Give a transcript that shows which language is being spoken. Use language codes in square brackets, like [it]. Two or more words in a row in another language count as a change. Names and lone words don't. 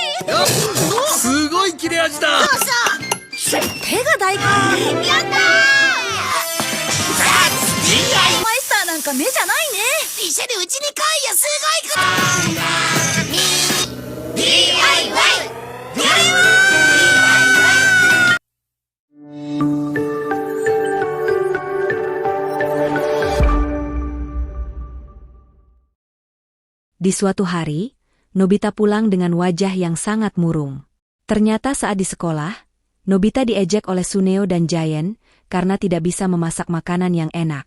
[ja] すごい切れ味だ。手が大根。やったー。マイスターなんか目じゃないね。一緒にうちに来いよ、すごいこと。DIY。 [id] Di suatu hari, Nobita pulang dengan wajah yang sangat murung. Ternyata saat di sekolah, Nobita diejek oleh Suneo dan Giant karena tidak bisa memasak makanan yang enak.